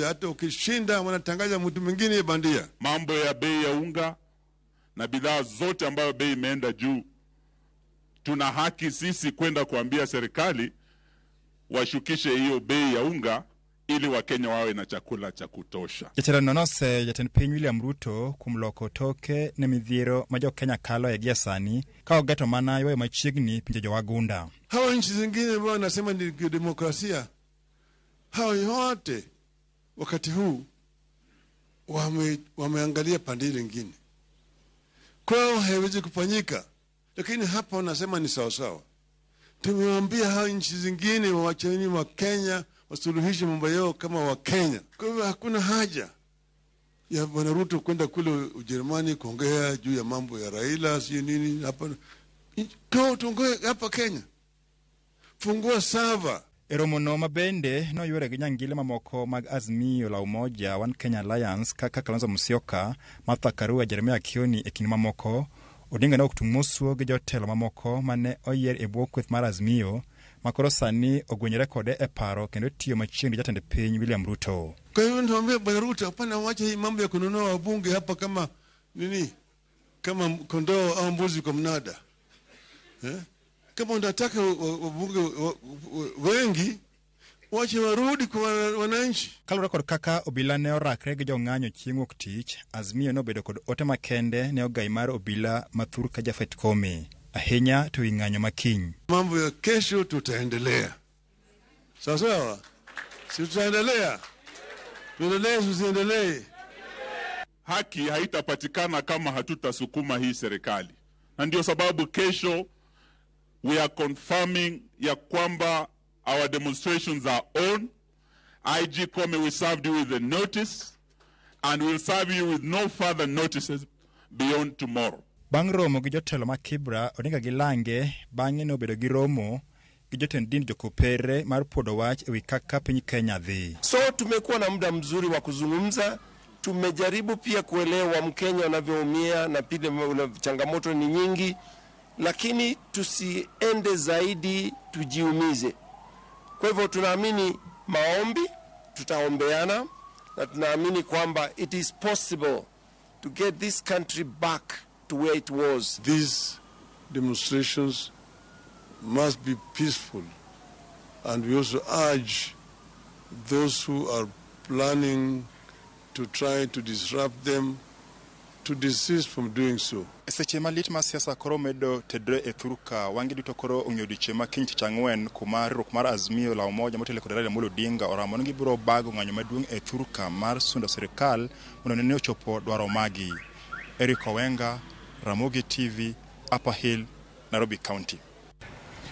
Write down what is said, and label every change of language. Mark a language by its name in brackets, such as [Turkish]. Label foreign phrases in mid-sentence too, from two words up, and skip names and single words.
[Swahili] Hata ukishinda wanatangaza mtu mwingine bandia. Mambo ya bei ya unga na bidhaa zote ambayo bei imeenda juu, tuna haki sisi kwenda kuambia serikali washukishe hiyo bei ya unga ili Wakenya wawe na chakula cha kutosha. [Luo (Kenya and Tanzania)] Jatelo nonose jatend piny William Ruto kumloko toke ne midhiero ma jo-Kenya kalo e giasani ka ogeto mana ywayo machiegni pinje jowagunda. [Swahili] Hawa nchi zingine ambao wanasema ni demokrasia, hao yote wakati huu wameangalia pande nyingine. Kwao haiwezi kufanyika, lakini hapa wanasema ni sawa sawa. Tumewaambia hao nchi zingine waacheni wa Kenya wasuluhishe mambo yao kama wa Kenya. Kwa hivyo hakuna haja ya Bwana Ruto kwenda kule Ujerumani kuongea juu ya mambo ya Raila si nini hapa. Kwa tuongee hapa Kenya. Fungua sava. [Luo (Kenya and Tanzania)] Eromono mabende no yore gi nyangile mamoko mag Azimio la Umoja wan Kenya Alliance kaka Kalonzo Musyoka, Martha Karua, Jeremiah Kioni e kind mamoko. Odinga ne oktumosuo gi jotelo mamoko mane oyier e bwo kweth mar Azimio makoro sani ogwenyore kode e paro kendo tiyo machiegni jatend piny William Ruto. [Swahili] Kwa hiyo ndio Bwana Ruto hapana waache hii mambo ya kununua wabunge hapa kama nini, kama kondoo au mbuzi kwa mnada. Kama unataka wabunge wengi, wache warudi kwa wananchi. [Luo (Kenya and Tanzania)] Kalura kod kaka obila ne orakre gi jong'anyo chieng' wuok tich, Azimio nobedo kod ote makende ne ogai mar obila mathur ka Jafet Koome. Ahinya to ing'anyo makiny. [Swahili] Mambo ya kesho tutaendelea. Sawa? Si tutaendelea. Tuendelee. Haki haitapatikana kama hatutasukuma hii serikali. Na ndio sababu kesho [English] we are confirming [Swahili] ya kwamba [English] our demonstrations are on. IG Koome will serve you with a notice and will serve you with no further notices beyond tomorrow. [Luo (Kenya and Tanzania)] Bang' romo gi jotelo ma Kibra, Odinga gi Lange bang'e ne obedo gi romo gi jotend din jokopere mar podo wach ewi kaka piny Kenya dhi. [Swahili] So tumekuwa na muda mzuri wa kuzungumza, tumejaribu pia kuelewa Mkenya anavyoumia na pia changamoto ni nyingi, lakini tusiende zaidi tujiumize. Kwa hivyo tunaamini maombi, tutaombeana na tunaamini kwamba [English] it is possible to get this country back to where it was. These demonstrations must be peaceful, and we also urge those who are planning to try to disrupt them to desist from doing so. [Luo (Kenya and Tanzania)] Seche malit ma siasa koro medo tedre e thuruka wangi duto koro ong'eyo diche ma kiny tich ang'wen kuma riwruok mar Azimio la Umoja motelo kod Raila Odinga oramo ni gibiro bago ng'anyo maduong' e thuruka mar sundo sirikal mondo ne ochopo dwaro magi. Wenga, Ramogi TV, Upper Hill, Nairobi County.